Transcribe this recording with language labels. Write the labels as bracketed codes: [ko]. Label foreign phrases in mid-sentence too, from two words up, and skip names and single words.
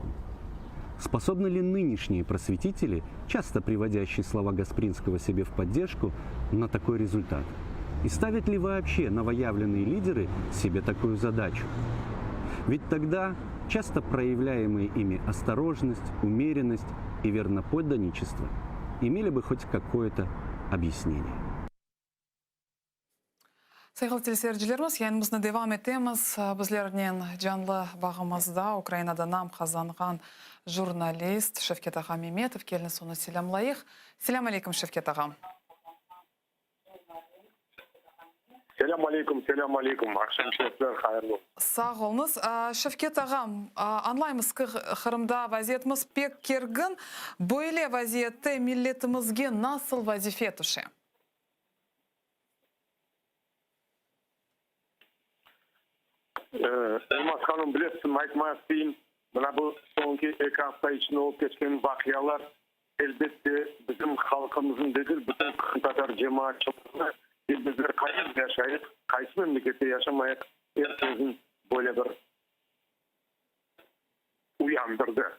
[ru] Способны ли нынешние просветители, часто приводящие слова Гаспринского себе в поддержку, на такой результат? И ставят ли вообще новоявленные лидеры себе такую задачу? Ведь тогда часто проявляемые ими осторожность, умеренность и верноподданничество имели бы хоть какое-то объяснение. [crh] Sayıqlı teleseyircilerimiz, yayınımızda devam etemiz. Bizlerden canlı bağımızda Ukrayna'da nam kazanğan jurnalist Şevket Ağa Memetov kelini sonu selamlayıq. Selam aleyküm Şevket Ağa. Selam aleyküm. Akşam şerifler, hayırlı. Sağ olunuz. Şevket Ağam, anlayımız ki Kırım'da vaziyetimiz pek kergin. Böyle vaziyette milletimizge nasıl vazife düşe? Elmas Hanım bilirsin, aytmaz diyeyim. Buna bu sonki 2 hafta içinde olup geçen vakiyalar elbette bizim halkımızın değil, bütün Tatar cemaatçılarına bizler kayıp yaşayıp, kayıp memlekette yaşamayıp, herkesin böyle bir uyandırdı.